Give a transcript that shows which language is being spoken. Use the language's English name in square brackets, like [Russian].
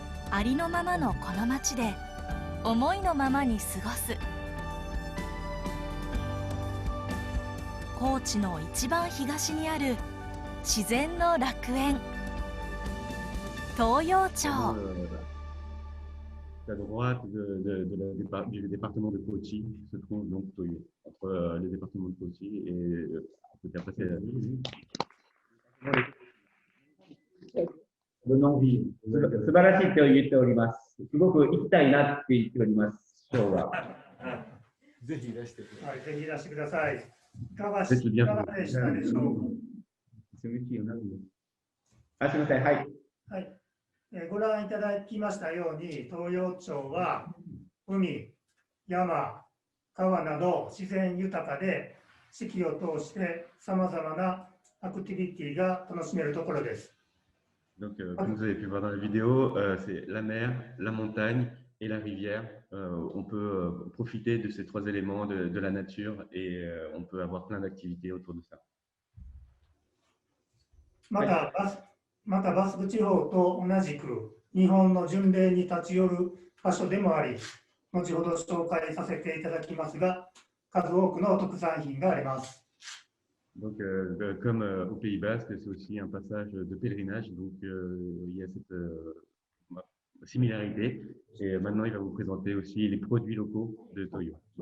[Japanese] ありのままのこの町で思いのままに過ごす。高知の一番東にある自然の楽園、東洋町。 [French] À droite du département de Kochi se trouve donc Toyo, entre le département de Kochi et après c'est le non-vie。 [Japanese] 素晴らしいと言っております。すごく行きたいなって言っております。今日は。ぜひいらしてください。はい、ぜひいらしてください。いかがでし [French] C'est bien. [Japanese] たでしょう。あ、すみません。はい。はい。ご覧いただきましたように、東洋町は海、山、川など自然豊かで、四季を通してさまざまなアクティビティが楽しめるところです。 [French] Donc, comme vous avez pu voir dans la vidéo, c'est la mer, la montagne et la rivière. On peut profiter de ces trois éléments de la nature et on peut avoir plein d'activités autour de ça. [Japanese] またバスク地方と同じく日本の巡礼に立ち寄る場所でもあり、後ほど紹介させていただきますが、数多くの特産品があります。 Donc, comme au Pays Basque, c'est aussi un passage de pèlerinage, donc il y a cette similarité. Et maintenant, il va vous présenter aussi les produits locaux de Toyo.